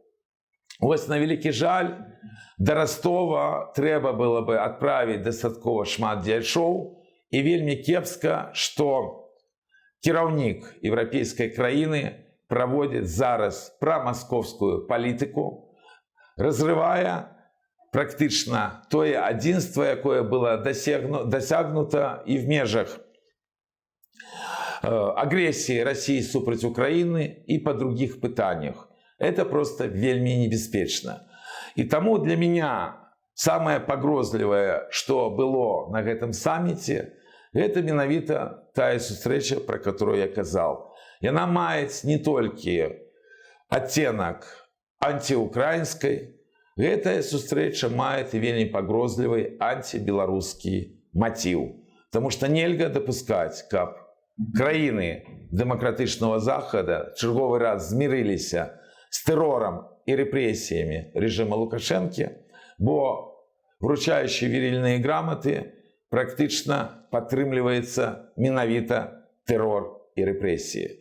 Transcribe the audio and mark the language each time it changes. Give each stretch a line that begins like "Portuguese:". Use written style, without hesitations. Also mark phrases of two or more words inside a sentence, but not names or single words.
Belarusian: Вось на вялікі жаль, да Ростова трэба было бы адправіць дастаткова шмат дзеячоў, і вельмі кепска, што кіраўнік еўрапейскай краіны праводзіць зараз прамаскоўскую палітыку, разрывая практычна тое адзінства, якое было дасягнута і в межах агрэсіі России супраць Украины и по других пытаниях. Это просто вельмі небяспечна. И тому
Russian: для меня самое
Belarusian: пагрозлівае, что было на гэтым саммите, это менавіта тая сустрэча,
Russian: про которую
Belarusian: я казал. Яна маюць не толькі адценак антиукраінскай, гэтая сустрэча мае і вельмі пагрозлівы антибеларускі матыў.
Russian: Потому что
Belarusian: нельга допускать, каб краіны дэмакратычнага захада чарговы раз змірыліся з тэрорам і рэпрэсіямі рэжыма Лукашэнкі, бо вручаючы верільныя граматы практычна падтрымліваецца менавіта тэрор і рэпрэсіі.